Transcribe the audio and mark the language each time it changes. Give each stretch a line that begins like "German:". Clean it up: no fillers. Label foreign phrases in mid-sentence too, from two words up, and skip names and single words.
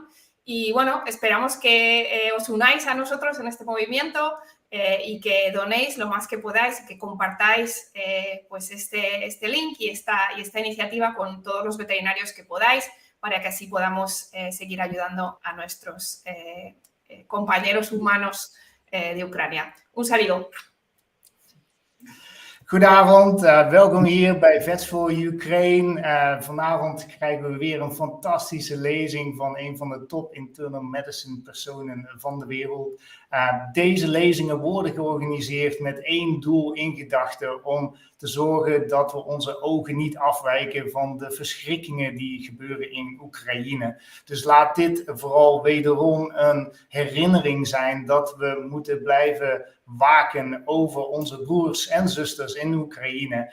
Spanish: Y esperamos que os unáis a nosotros en este movimiento y que donéis lo más que podáis, que compartáis pues este link y esta iniciativa con todos los veterinarios que podáis para que así podamos seguir ayudando a nuestros compañeros humanos de Ucrania. Un saludo.
Dutch: Goedenavond, welkom hier bij Vets4Ukraine. Vanavond krijgen we weer een fantastische lezing van een van de top
English: internal medicine
Dutch: personen van de wereld. Deze lezingen worden georganiseerd met één doel in gedachten, om te zorgen dat we onze ogen niet afwijken van de verschrikkingen die gebeuren in Oekraïne. Dus laat dit vooral wederom een herinnering zijn dat we moeten blijven waken over onze broers en zusters in Oekraïne.